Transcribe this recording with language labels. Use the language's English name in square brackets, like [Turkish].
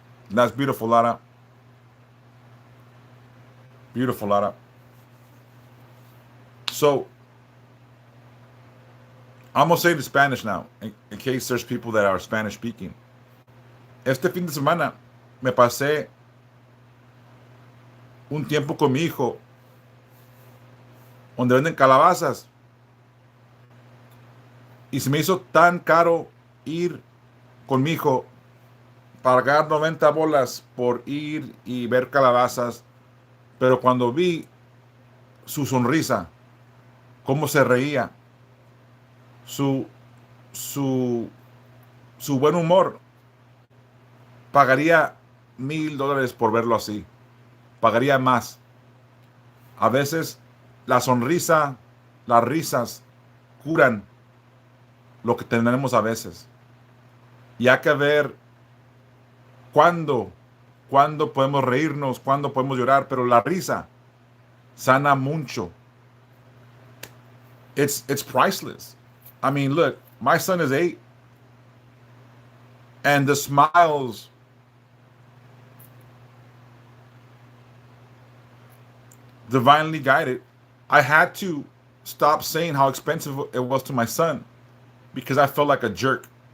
[English] That's beautiful, Lara. Beautiful, Lara. So I'm gonna say it in Spanish now, in case there's people that are Spanish speaking. [Spanish] Este fin de semana me pasé un tiempo con mi hijo, donde venden calabazas, y se me hizo tan caro ir con mi hijo, pagar 90 bolas por ir y ver calabazas, pero cuando vi su sonrisa, cómo se reía, su, su, su buen humor, pagaría $1,000 por verlo así. Pagaría más. A veces la sonrisa, las risas curan lo que tenemos a veces. Y hay que ver cuándo podemos reírnos, cuándo podemos llorar, pero la risa sana mucho. [English] It's priceless. I mean, look, my son is 8, and the smiles, divinely guided. I had to stop saying how expensive it was to my son because I felt like a jerk.